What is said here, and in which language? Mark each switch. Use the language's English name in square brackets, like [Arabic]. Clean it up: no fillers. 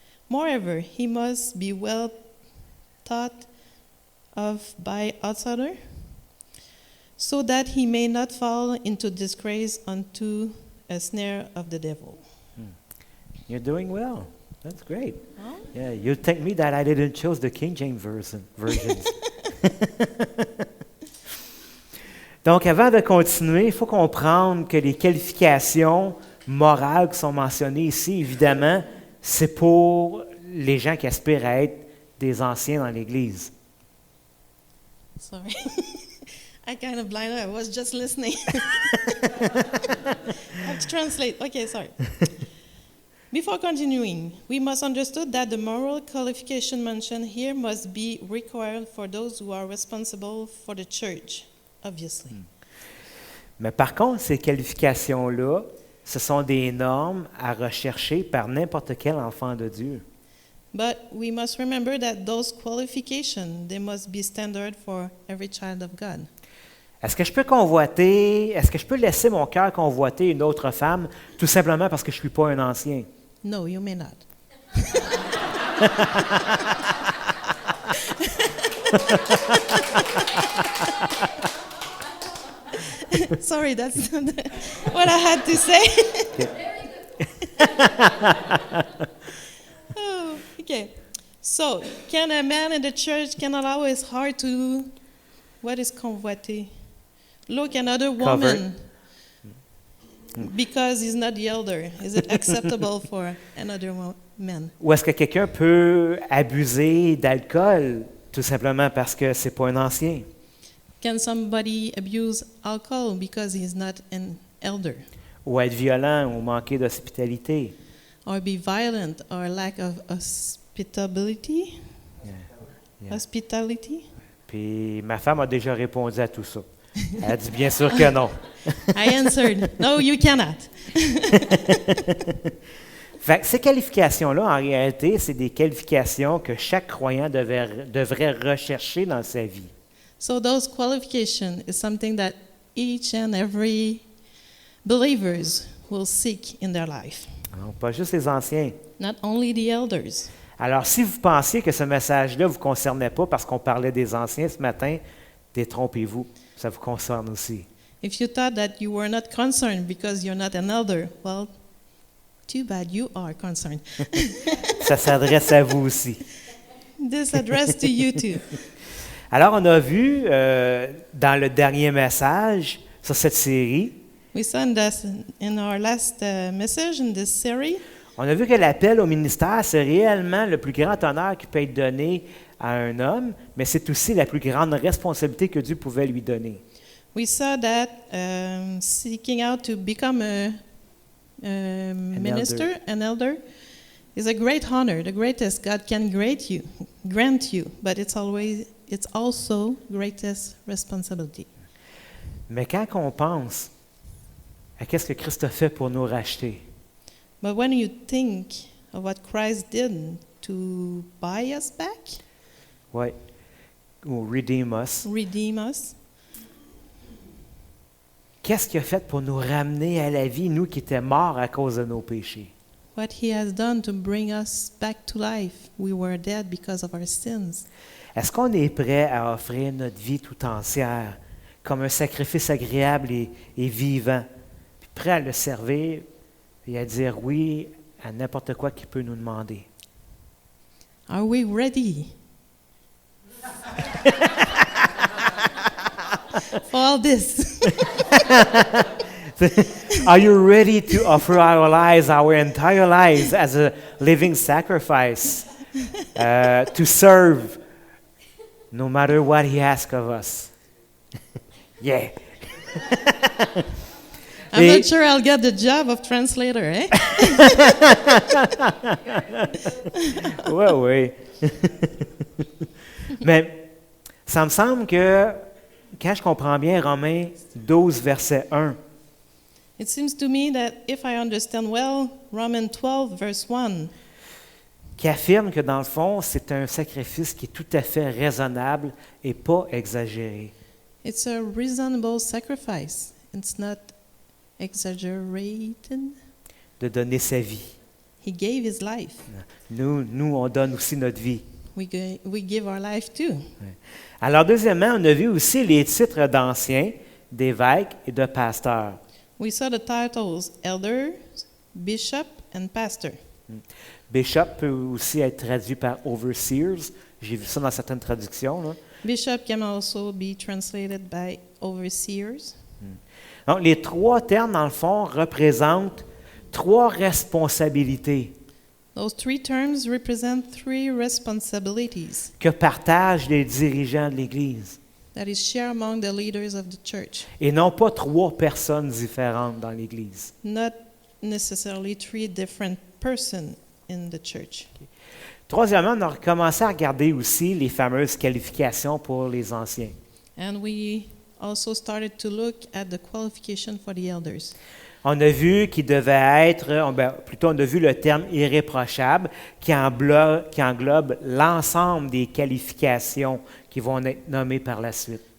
[English] Moreover, he must be well thought of by outsiders, so that he may not fall into disgrace unto a snare of the devil. You're doing well. That's great. Oh. Yeah, you'll thank me that I didn't choose the King James versions. [French] Donc, avant de continuer, il faut comprendre que les qualifications morales qui sont mentionnées ici, évidemment, c'est pour les gens qui aspirent à être des anciens dans l'Église. [English] Sorry. I kind of blinded. I was just listening. I have to translate. Okay, sorry. Before continuing, we must understand that the moral qualification mentioned here must be required for those who are responsible for the church, obviously. [French] Mais par contre, ces qualifications-là, ce sont des normes à rechercher par n'importe quel enfant de Dieu. [English] But we must remember that those qualifications, they must be standard for every child of God. [French] Est-ce que je peux laisser mon cœur convoiter une autre femme tout simplement parce que je ne suis pas un ancien? [English] No, you may not. Sorry, that's not what I had to say. Oh, okay. So, can a man in the church can allow his heart to, what is convoiter? Look another woman because he's not the elder. Is it acceptable for another man? [French] Ou est-ce que quelqu'un peut abuser d'alcool tout simplement parce que c'est pas un ancien? [English] Can somebody abuse alcohol because he's not an elder? [French] Ou être violent ou manquer d'hospitalité? [English] Or be violent or lack of hospitality? Yeah. Hospitality? [French] Puis ma femme a déjà répondu à tout ça. Elle a dit bien sûr que non. [English] I answered, no, you cannot. [French] Fait que ces qualifications-là, en réalité, c'est des qualifications que chaque croyant devrait rechercher dans sa vie. [English] So those qualifications is something that each and every believers will seek in their life. [French] Non, pas juste les anciens. [English] Not only the elders. [French] Alors, si vous pensiez que ce message-là ne vous concernait pas parce qu'on parlait des anciens ce matin, détrompez-vous. Ça vous concerne aussi. [English] If you thought that you were not concerned because you're not an elder, well, too bad you are concerned. [French] Ça s'adresse à vous aussi. [English] This address to you too. [French] Alors, on a vu dans le dernier message sur cette série, [English] We saw in our last message in this series, [French] on a vu que l'appel au ministère, c'est réellement le plus grand honneur qui peut être donné à un homme, mais c'est aussi la plus grande responsabilité que Dieu pouvait lui donner. [English] we saw that seeking out to become a minister, an elder, is a great honor, the greatest God can grant you, but it's also greatest responsibility. [French] Mais quand on pense à qu'est-ce que Christ a fait pour nous racheter, [English] But when you think of what Christ did to buy us back, [French] ouais, ou [English] redeem us, redeem us, [French] qu'est-ce qu'il a fait pour nous ramener à la vie, nous qui étions morts à cause de nos péchés? [English] what He has done to bring us back to life, we were dead because of our sins. [French] Est-ce qu'on est prêt à offrir notre vie tout entière comme un sacrifice agréable et vivant, puis prêt à le servir et à dire oui à n'importe quoi qu'il peut nous demander? [English] Are we ready for all this? Are you ready to offer our lives, our entire lives, as a living sacrifice to serve no matter what He asks of us? Yeah. I'm [French] Et- [English] not sure I'll get the job of translator, eh? [French] Oui, oui. Mais ça me semble que quand je comprends bien Romains 12, verset 1, [English] It seems to me that if I understand well, Romans 12, verse 1, [French] qui affirme que dans le fond, c'est un sacrifice qui est tout à fait raisonnable et pas exagéré. [English] it's a reasonable sacrifice. It's not exaggerated. [French] De donner sa vie. [English] He gave his life. [French] Nous, on donne aussi notre vie. [English] We give our life too. [French] Alors, deuxièmement, on a vu aussi les titres d'anciens, d'évêques et de pasteurs. [English] We saw the titles elder, bishop, and pastor. [French] Bishop peut aussi être traduit par overseers. J'ai vu ça dans certaines traductions, là. [English] Bishop can also be translated by overseers. [French] Donc, les trois termes, dans le fond, représentent trois responsabilités [English] Those three terms represent three responsibilities [French] que partagent les dirigeants de l'Église. [English] that is shared among the leaders of the church. [French] Et non pas trois personnes différentes dans l'Église. [English] Not necessarily three different persons in the church. [French] Troisièmement, on a recommencé à regarder aussi les fameuses qualifications pour les anciens. [English] And we also started to look at the qualification for the elders. [French] On a vu qu'il devait être, plutôt on a vu le terme irréprochable qui englobe l'ensemble des qualifications qui vont être nommées par la suite.